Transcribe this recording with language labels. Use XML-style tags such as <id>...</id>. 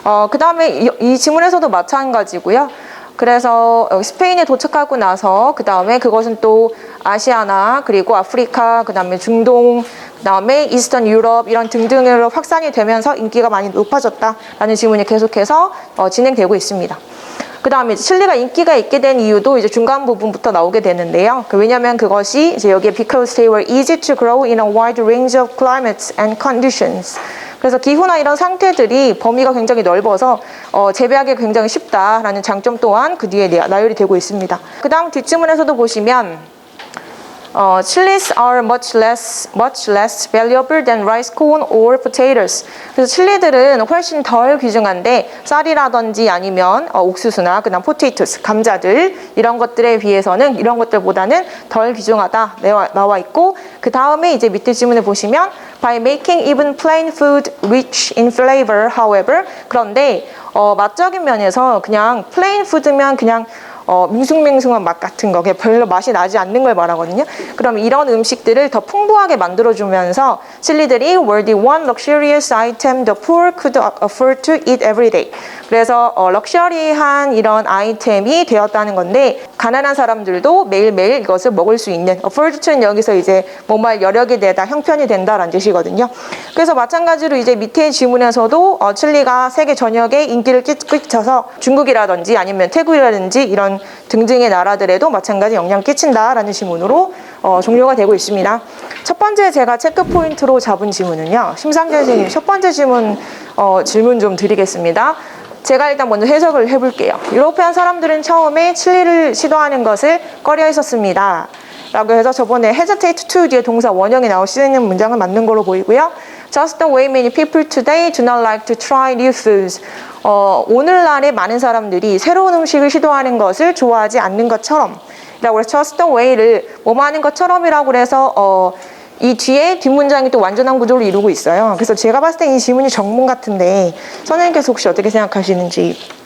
<ko>그 다음에 이 질문에서도 마찬가지고요. 그래서 스페인에 도착하고 나서 그 다음에 그것은 또 아시아나 그리고 아프리카 그 다음에 중동 그 다음에 이스턴 유럽 이런 등등으로 확산이 되면서 인기가 많이 높아졌다라는 질문이 계속해서 진행되고 있습니다. 그 다음에 칠리가 인기가 있게 된 이유도 이제 중간 부분부터 나오게 되는데요. 왜냐하면 그것이 이제 여기에</ko> <en>because they were easy to grow in a wide range of climates and conditions.</en> <ko>그래서 기후나 이런 상태들이 범위가 굉장히 넓어서 재배하기 굉장히 쉽다라는 장점 또한 그 뒤에 나열이 되고 있습니다. 그 다음 뒷주문에서도 보시면</ko> <en>chilies are much less valuable than rice, corn or potatoes.</en> <ko>그래서 칠리들은 훨씬 덜 귀중한데 쌀이라든지 아니면 옥수수나 그다음 potatoes, 감자들 이런 것들에 비해서는 이런 것들보다는 덜 귀중하다 나와 있고 그 다음에 이제 밑에 질문을 보시면</ko> <en>by making even plain food rich in flavor, however</en> <ko>그런데 맛적인 면에서 그냥 plain food면 그냥 밍숭맹숭한 맛 같은 거 그냥 별로 맛이 나지 않는 걸 말하거든요. 그럼 이런 음식들을 더 풍부하게 만들어주면서 칠리들이</ko> <en>were the one luxurious item the poor could afford to eat every day.</en> <ko>그래서 럭셔리한 이런 아이템이 되었다는 건데 가난한 사람들도 매일매일 이것을 먹을 수 있는 afford to는 여기서 이제 뭔가 여력이 되다 형편이 된다라는 뜻이거든요. 그래서 마찬가지로 이제 밑에 질문에서도 칠리가 세계 전역에 인기를 끼쳐서 중국이라든지 아니면 태국이라든지 이런 등등의 나라들에도 마찬가지 영향을 끼친다라는 질문으로 종료가 되고 있습니다. 첫 번째 제가 체크 포인트로 잡은 질문은요. 심상재 선생님 첫 번째 질문 좀 드리겠습니다. 제가 일단 먼저 해석을 해볼게요. 유로피안 사람들은 처음에 칠리를 시도하는 것을 꺼려 했었습니다. 라고 해서 저번에 hesitate to 뒤에 동사 원형이 나올 수 있는 문장을 맞는 걸로 보이고요.</ko> <en>Just the way many people today do not like to try new foods.</en> <ko>오늘날의 많은 사람들이 새로운 음식을 시도하는 것을 좋아하지 않는 것처럼 라고 해서 just the way를 뭐뭐 하는 것처럼이라고 해서 이 뒤에 뒷문장이 또 완전한 구조를 이루고 있어요. 그래서 제가 봤을 때 이 질문이 정문 같은데 선생님께서 혹시 어떻게 생각하시는지.</ko>